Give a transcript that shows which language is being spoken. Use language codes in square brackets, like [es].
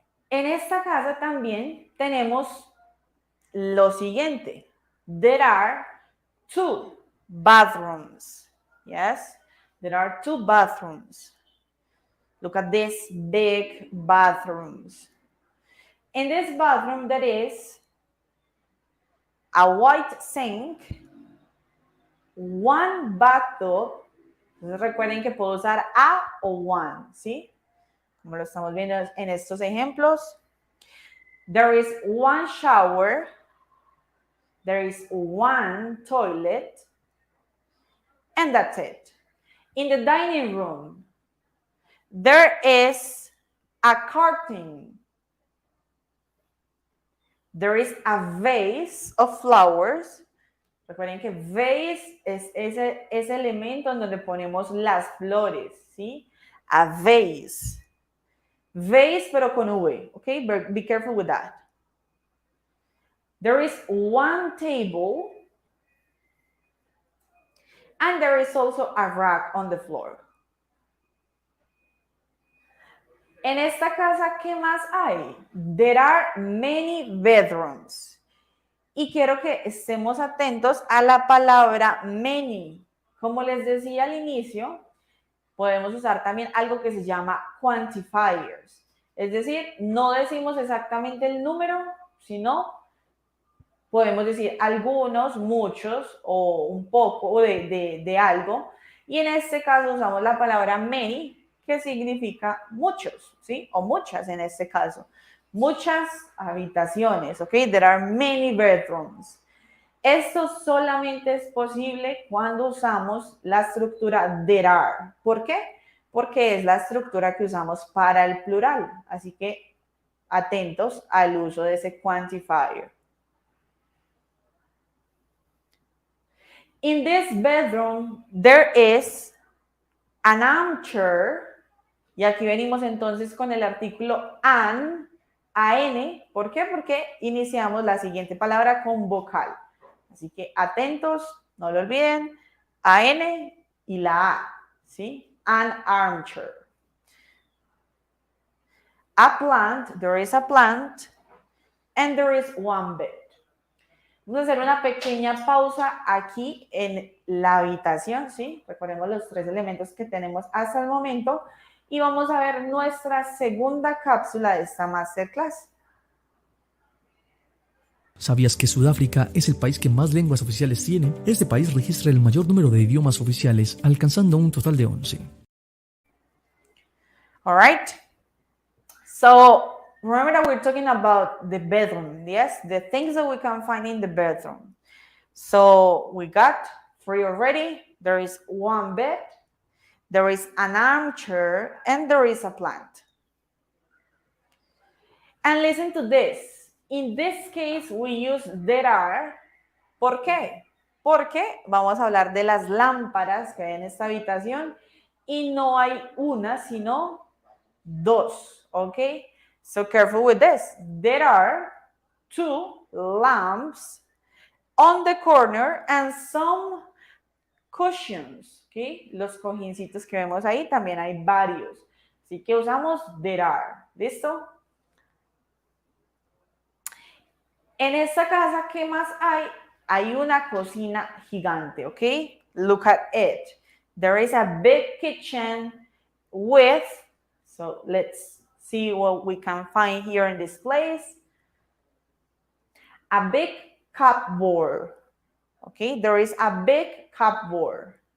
[es] En esta casa también tenemos lo siguiente. [en] There are two bathrooms. Yes, there are two bathrooms. Look at these big bathrooms. In this bathroom, there is a white sink, one bathtub. [es] Entonces recuerden que puedo usar a o one, ¿sí? Como lo estamos viendo en estos ejemplos. [en] There is one shower. There is one toilet. And that's it. In the dining room, there is a curtain. There is a vase of flowers. [es] Recuerden que vase es ese elemento en donde ponemos las flores, ¿sí? [en] A vase. Vase, [es] pero con V, [en] ¿ok? Be careful with that. There is one table. And there is also a rack on the floor. [es] En esta casa, ¿qué más hay? [en] There are many bedrooms. [es] Y quiero que estemos atentos a la palabra many. Como les decía al inicio, podemos usar también algo que se llama quantifiers. Es decir, no decimos exactamente el número, sino podemos decir algunos, muchos o un poco de algo. Y en este caso usamos la palabra many, que significa muchos, ¿sí? O muchas en este caso. Muchas habitaciones, ¿ok? [en] There are many bedrooms. [es] Esto solamente es posible cuando usamos la estructura there are. ¿Por qué? Porque es la estructura que usamos para el plural. Así que atentos al uso de ese quantifier. [en] In this bedroom, there is an armchair. [es] Y aquí venimos entonces con el artículo an. ¿Por qué? Porque iniciamos la siguiente palabra con vocal. Así que atentos, no lo olviden, an y la a, ¿sí? [en] An armchair. A plant, there is a plant, and there is one bed. [es] Vamos a hacer una pequeña pausa aquí en la habitación, ¿sí? Recordemos los tres elementos que tenemos hasta el momento. Y vamos a ver nuestra segunda cápsula de esta Masterclass. ¿Sabías que Sudáfrica es el país que más lenguas oficiales tiene? Este país registra el mayor número de idiomas oficiales, alcanzando un total de 11. [en] All right. So, remember that we're talking about the bedroom, yes? The things that we can find in the bedroom. So, we got 3 already. There is one bed. There is an armchair, and there is a plant. And listen to this. In this case, we use there are. [es] ¿Por qué? Porque vamos a hablar de las lámparas que hay en esta habitación y no hay una, sino dos, ¿ok? [en] So careful with this. There are 2 lamps on the corner and some cushions. ¿Okay? [es] Los cojincitos que vemos ahí también hay varios. Así que usamos there are. ¿Listo? En esta casa, ¿qué más hay? Hay una cocina gigante, ¿ok? [en] Look at it. There is a big kitchen with, so let's see what we can find here in this place. A big cupboard. Okay, there is a big cupboard.